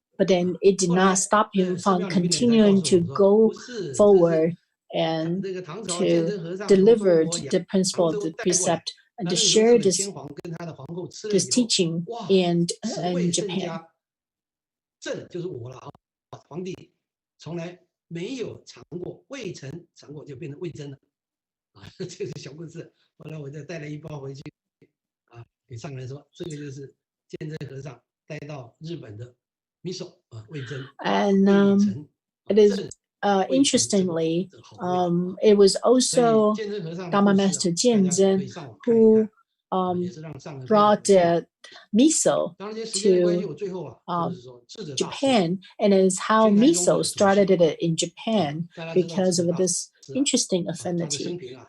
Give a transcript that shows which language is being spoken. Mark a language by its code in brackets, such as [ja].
[en] But then it did not stop him from continuing to go forward and to deliver the principle of the precept and to share this teaching in Japan. [zh] 朕就是我了啊，皇帝从来没有尝过，未曾尝过就变成味噌了啊，这是小故事。后来我再带了一包回去啊，给上人说，这个就是鉴真和尚带到日本的米手啊，味噌。 [en] And it is interestingly, it was also Dharma Master Jian Zhen who brought the miso to Japan, and it's how miso started it in Japan because of this interesting affinity.